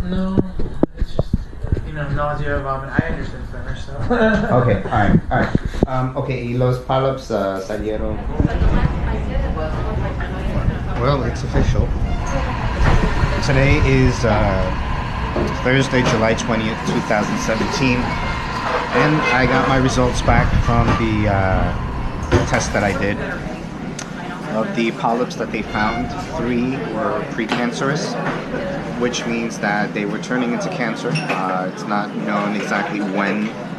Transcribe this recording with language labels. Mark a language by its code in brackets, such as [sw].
[en] No, it's just nausea, vomit. I understand Spanish, so. Okay, all right. [es] Okay, y los polyps salieron. [en] Well, it's official. Today is Thursday, July 20th, 2017, and I got my results back from the test that I did. Of the polyps that they found, 3 were precancerous, which means that they were turning into cancer. It's not known exactly when